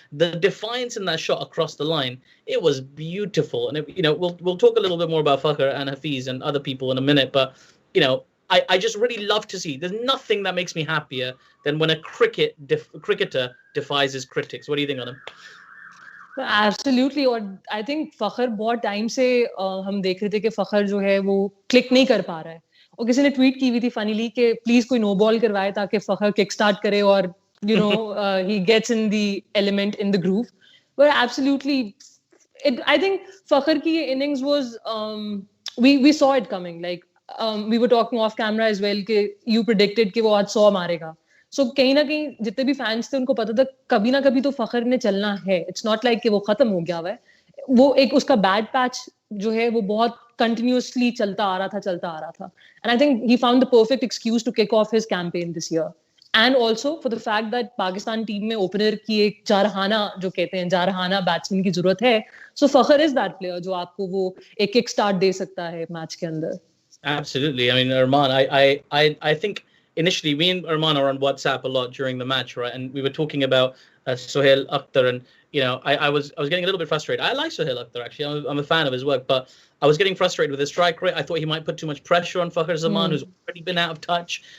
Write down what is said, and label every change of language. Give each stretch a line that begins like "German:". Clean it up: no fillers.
English: The defiance in that shot across the line, it was beautiful. And we'll talk a little bit more about Fakhar and Hafiz and other people in a minute. But I just really love to see. There's nothing that makes me happier than when a cricketer defies his critics. What do you think, Anam? Absolutely.
Hindi: और
English: I think
Hindi: फखर बहुत time से हम देख रहे थे कि फखर जो है वो क्लिक नहीं कर पा रहा है. और किसी ने ट्वीट की हुई थी फनीली कि प्लीज कोई नो बॉल करवाए ताकि फखर किक स्टार्ट करे और
English: he gets in the element in the groove. But absolutely, I think Fakhar ki innings was we saw it coming. Like we were talking off camera as well कि you predicted
Hindi: कि वो आज 100 मारेगा. So कहीं ना कहीं जितने भी fans थे उनको पता था कभी ना कभी तो फखर ने चलना है.
English: It's not like
Hindi: कि वो खत्म हो गया हुआ है. वो एक उसका bad patch जो है वो बहुत continuously चलता आ रहा था.
English: And I think he found the perfect excuse to kick off his campaign this year. And also for the fact that
Hindi: Pakistan team में opener की एक जारहाना जो कहते हैं जारहाना batsman की जरूरत है. So Fakhar
English: is that player
Hindi: जो आपको वो एक kick start दे सकता है match के अंदर.
English: Absolutely. I mean, Armaan, I think initially me and Armaan are on WhatsApp a lot during the match, right? And we were talking about Sohail Akhtar, and I was getting a little bit frustrated. I like Sohail Akhtar actually. I'm a fan of his work, but I was getting frustrated with his strike rate. I thought he might put too much pressure on Fakhar Zaman, who's already been out of touch.